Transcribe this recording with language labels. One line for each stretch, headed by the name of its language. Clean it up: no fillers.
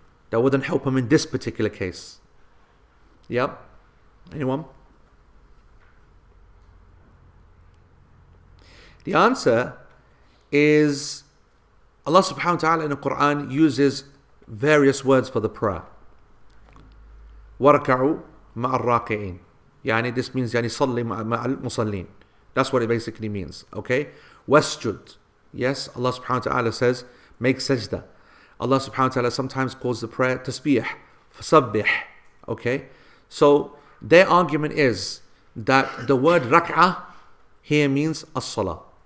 English: That wouldn't help him in this particular case. Yep. Anyone? The answer is Allah subhanahu wa ta'ala in the Quran uses various words for the prayer.
Arabic: وَرَكَعُوا مَعَ الرَّاكِعِينَ.
English: Yani this means
Arabic: يعني صَلِّ مَعَ الْمُصَلِّينَ.
English: That's what it basically means. Okay? وَاسْجُدْ. Yes, Allah subhanahu wa ta'ala says, make sajda. Allah subhanahu wa ta'ala sometimes calls the prayer tasbih, fasabbih. Okay? So, their argument is that the word rak'ah here means as-salah.